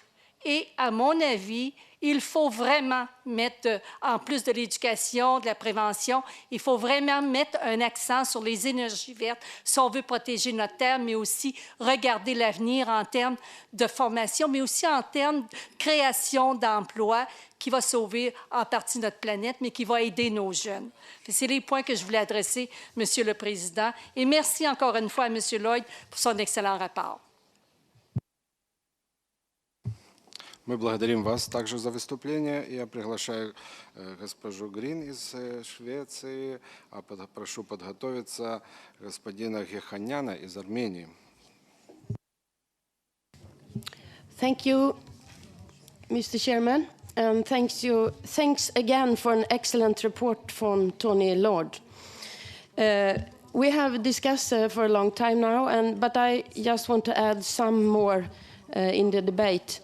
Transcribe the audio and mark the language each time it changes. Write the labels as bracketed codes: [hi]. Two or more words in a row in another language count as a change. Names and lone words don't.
[fr] Et à mon avis, il faut vraiment mettre, en plus de l'éducation, de la prévention, il faut vraiment mettre un accent sur les énergies vertes si on veut protéger notre terre, mais aussi regarder l'avenir en termes de formation, mais aussi en termes de création d'emplois qui va sauver en partie notre planète, mais qui va aider nos jeunes. C'est les points que je voulais adresser, Monsieur le Président. Et merci encore une fois à Monsieur Lloyd pour son excellent rapport. [ru] Мы благодарим вас также за выступление. Я приглашаю госпожу Грин из Швеции, а прошу подготовиться господина Геханяна из Армении. [en] Thank you, Mr. Chairman, and thanks again for an excellent report from Tony Lord. We have discussed for a long time now, but I just want to add some more in the debate.